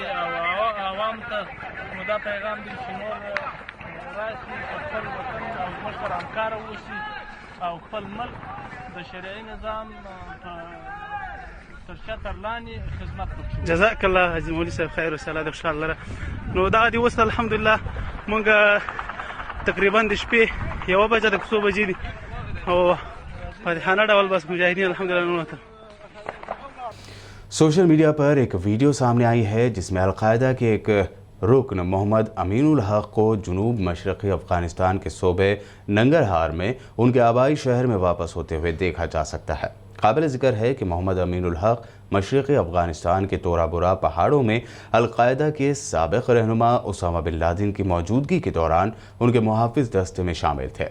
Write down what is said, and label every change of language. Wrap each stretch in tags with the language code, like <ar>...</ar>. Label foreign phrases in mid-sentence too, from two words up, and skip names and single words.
<ps>او عوام ته نو دا پیغام دی چې نور راشي په خپل وطن او زموږ سره همکاره واوسي او خپل ملک د شرعي نظام تر شا تر لاندې خدمت وکړي.</ps> <ar>جزاک الله</ar> <ps>حاجی مولوی صاحب خیر وساله د خوشحال لره. نو دغه دې اوس الحمدلله مونږ تقریبا د شپې 1 بجه د 2 بجې دي او فاتحانه ډول بس مجاهدین الحمدلله نوته.</ps> <en>social media</en> <ur>پر ایک ویڈیو سامنے آئی ہے جس میں القاعدہ کے ایک رکن محمد امین الحق کو جنوب مشرقی افغانستان کے صوبے ننگرہار میں ان کے آبائی شہر میں واپس ہوتے ہوئے دیکھا جا سکتا ہے. قابل ذکر ہے کہ محمد امین الحق مشرقی افغانستان کے تورا بورا پہاڑوں میں القاعدہ کے سابق رہنما اسامہ بن لادن کی موجودگی کے دوران ان کے محافظ دستے میں شامل تھے.</ur>